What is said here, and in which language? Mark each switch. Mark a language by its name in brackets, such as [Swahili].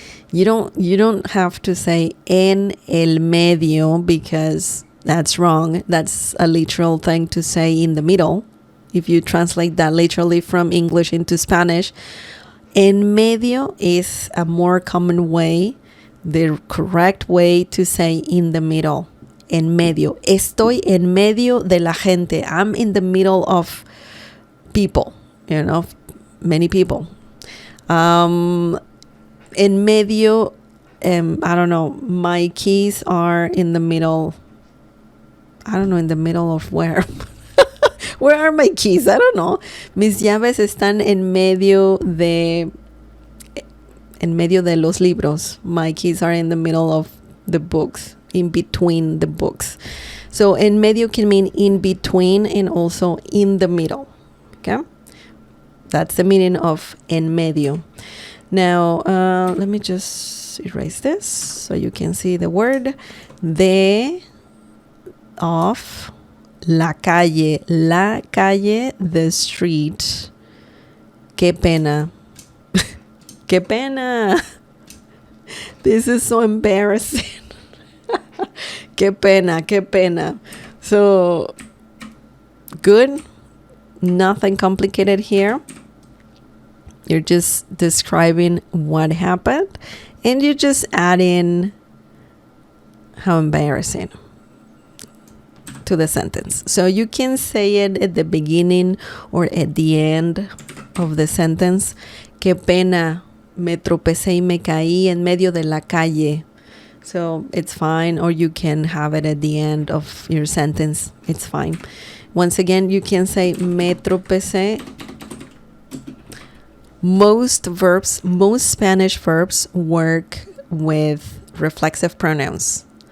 [English] You don't have to say [Spanish] en el medio [English] because that's wrong. That's a literal thing to say in the middle. If you translate that literally from English into Spanish, [Spanish] en medio [English] is a more common way, the correct way to say in the middle. [Spanish] En medio. Estoy en medio de la gente. [English] I'm in the middle of people, many people. [Spanish] En medio, [English] I don't know, my keys are in the middle. I don't know, in the middle of where? Where are my keys? I don't know. [Spanish] Mis llaves están en medio de los libros. [English] My keys are in the middle of the books, in between the books. So [Spanish] en medio [English] can mean in between and also in the middle. Okay? That's the meaning of [Spanish] en medio. [English] Now, let me just erase this so you can see the word. Of [Spanish] la calle, [English] the street. [Spanish] Qué pena. Qué pena. [English] This is so embarrassing. [Spanish] Qué pena. [English] So, good. Nothing complicated here. You're just describing what happened and you just add in how embarrassing to the sentence. So you can say it at the beginning or at the end of the sentence. [Spanish] Qué pena, me tropecé y me caí en medio de la calle. [English] So it's fine, or you can have it at the end of your sentence. It's fine. Once again, you can say [Spanish] me tropecé. [English] Most Spanish verbs work with reflexive pronouns.